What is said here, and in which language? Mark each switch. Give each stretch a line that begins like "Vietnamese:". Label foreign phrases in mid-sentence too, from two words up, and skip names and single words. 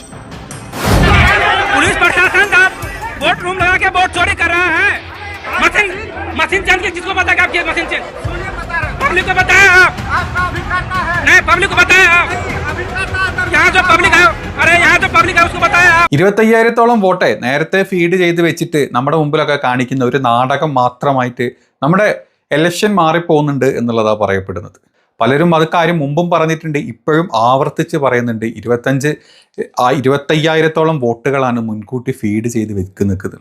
Hindi: पुलिस प्रशासन का
English: vote room
Hindi: लगा के वोट चोरी कर रहा है।
English: machine change
Hindi: की, जिसको पता क्या
English: machine change,
Hindi: पब्लिक को बताया आप? नहीं, पब्लिक को बताया आप? यहाँ जो पब्लिक है, अरे यहाँ जो पब्लिक है उसको बताया आप?
Malayalam: 25,000-ഓളം വോട്ടെ നേരത്തെ ഫീഡ് ചെയ്ത് വെച്ചിട്ട് നമ്മുടെ മുമ്പിലൊക്കെ കാണിക്കുന്ന ഒരു നാടകം മാത്രമായിട്ട് നമ്മുടെ ഇലക്ഷൻ മാറിപ്പോകുന്നുണ്ട് എന്നുള്ളതാണ് പറയപ്പെടുന്നത്. പലരും അത് കാര്യം മുമ്പും പറഞ്ഞിട്ടുണ്ട്, ഇപ്പോഴും ആവർത്തിച്ച് പറയുന്നുണ്ട്. 25,000-ഓളം വോട്ടുകളാണ് മുൻകൂട്ടി ഫീഡ് ചെയ്ത് വെക്കുന്നത്.